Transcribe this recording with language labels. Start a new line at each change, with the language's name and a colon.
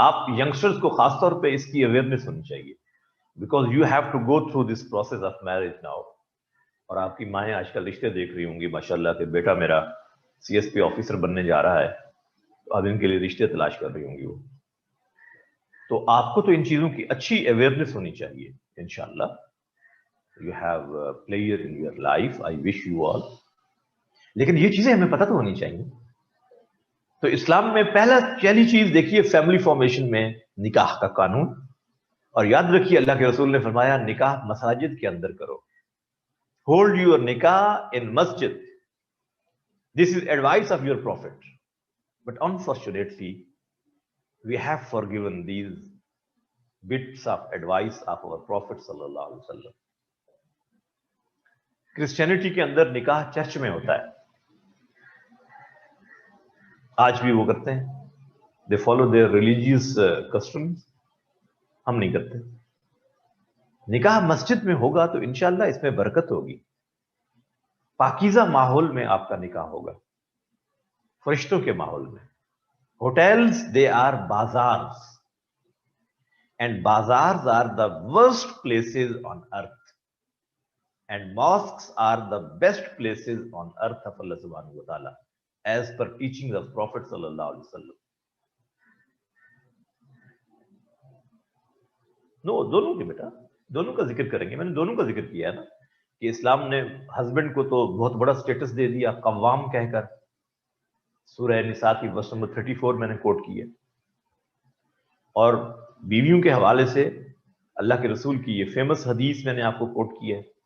Urdu: آپ ینگسٹرز کو خاص طور پہ اس کی اویئرنیس ہونی چاہیے,
English: Because you have to go through this process of marriage now.
Urdu: اور آپ کی مائیں آج کل رشتے دیکھ رہی ہوں گی ماشاءاللہ کہ بیٹا میرا CSP آفیسر بننے جا رہا ہے, تو اب ان کے لیے رشتے تلاش کر رہی ہوں گی وہ. تو آپ کو تو ان چیزوں کی اچھی اویئرنیس ہونی چاہیے.
English: انشاءاللہ you have a player in your life, I wish you all.
Urdu: لیکن یہ چیزیں ہمیں پتہ تو ہونی چاہیے. تو اسلام میں پہلی چیز دیکھیے فیملی فارمیشن میں نکاح کا قانون. اور یاد رکھیے اللہ کے رسول نے فرمایا نکاح مساجد کے اندر کرو.
English: Hold your نکاح in مسجد. This is advice of your prophet. But unfortunately we have forgiven these bits of advice of our Prophet sallallahu alaihi wasallam.
Urdu: Christianity کے اندر نکاح چرچ میں ہوتا ہے, آج بھی وہ کرتے ہیں.
English: they follow their religious customs.
Urdu: ہم نہیں کرتے. نکاح مسجد میں ہوگا تو انشاءاللہ اس میں برکت ہوگی. پاکیزہ ماحول میں آپ کا نکاح ہوگا, فرشتوں کے ماحول میں.
English: Hotels, they are bazaars. And bazaars are the worst places on earth. And mosques are the best places on earth of Allah subhanahu wa ta'ala, as per teachings of Prophet sallallahu alaihi wasallam.
Urdu: No, دونوں کے بیٹا, دونوں کا ذکر کریں گے. میں نے دونوں کا ذکر کیا ہے نا, کہ اسلام نے ہسبینڈ کو تو بہت بڑا سٹیٹس دے دیا قوام کہہ کر. سورہ نساء کی ورس نمبر 34 میں نے کوٹ کی ہے. اور بیویوں کے حوالے سے اللہ کے رسول کی یہ فیمس حدیث میں نے آپ کو کوٹ کی ہے.